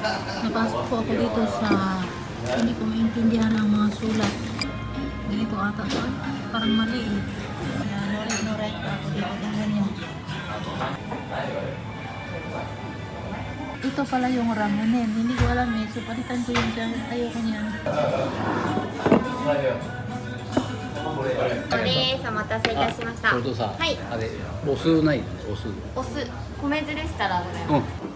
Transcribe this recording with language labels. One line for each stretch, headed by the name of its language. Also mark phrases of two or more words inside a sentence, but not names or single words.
Filipino: Napasok po ako dito sa hindi ko maintindihan ang mga sulat. Ganito ata ito. Parang mali eh. Ignorant ako dito. Ganyan. Ito pala yung ramen. Hindi ko alam eh. So palitan ko yung dyan. Ayoko niyan.
Japanese: です。お待たせいたしました。それとさ、はい。あれお酢ない？お酢。お酢、米酢でしたらございます。